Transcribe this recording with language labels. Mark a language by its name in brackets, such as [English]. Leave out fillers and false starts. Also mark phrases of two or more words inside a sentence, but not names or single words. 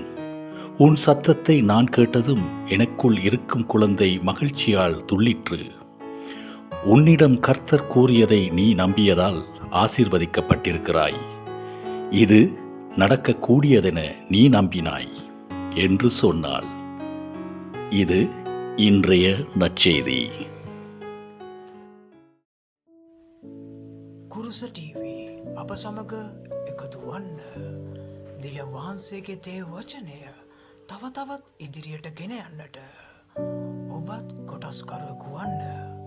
[Tamil] உன் சத்தத்தை நான் கேட்டதும் எனக்குள் இருக்கும் குழந்தை மகிழ்ச்சியால் துள்ளிற்று. உன்னிடம் கர்த்தர் கூறியதை நீ நம்பியதால் ஆசீர்வதிக்கப்பட்டிருக்கிறாய். இது நடக்கக்கூடியதென நீ நம்பினாய் என்று சொன்னாள். இது இன்றைய நற்செய்தி. [Sinhala] කුරුස TV අප සමග එකතු වන්න. දෙවියන් වහන්සේගේ දේව වචනය තව තවත් ඉදිරියට ගෙන යන්නට ඔබත් කොටස්කරුවෙකු වන්න.